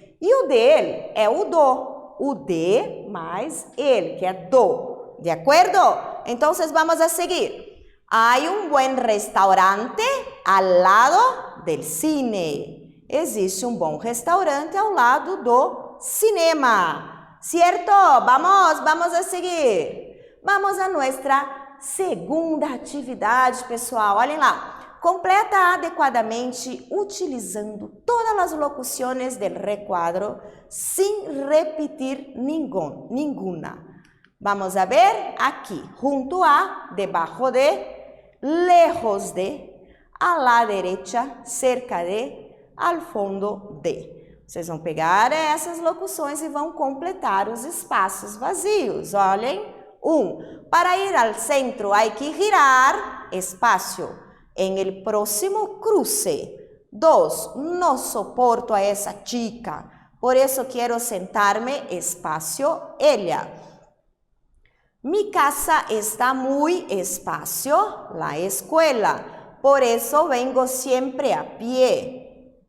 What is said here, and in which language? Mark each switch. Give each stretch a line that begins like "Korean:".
Portuguese: E o del é o do, o de mais ele, que é do. De acordo? Então, vamos a seguir.
Spanish: Hay un buen restaurante al lado del cine.
Portuguese: Existe um bom restaurante ao lado do cinema. ¿Cierto?
Spanish: Vamos a seguir. Vamos a nuestra segunda
Portuguese: atividade, pessoal. Olhem lá. Completa adequadamente utilizando todas as locuções
Spanish: del recuadro sin repetir ninguna. Vamos a ver aqui. Junto a, debajo de, lejos de, a la derecha, cerca de, al fondo de.
Portuguese: Vocês vão pegar essas locuções e vão completar os espaços vazios. Olhem.
Spanish: Para ir al centro hay que girar, espacio, en el próximo cruce. 2. No soporto a esa chica, por eso quiero sentarme, espacio, ella. Mi casa está muy espacio, la escuela, por eso vengo siempre a pie.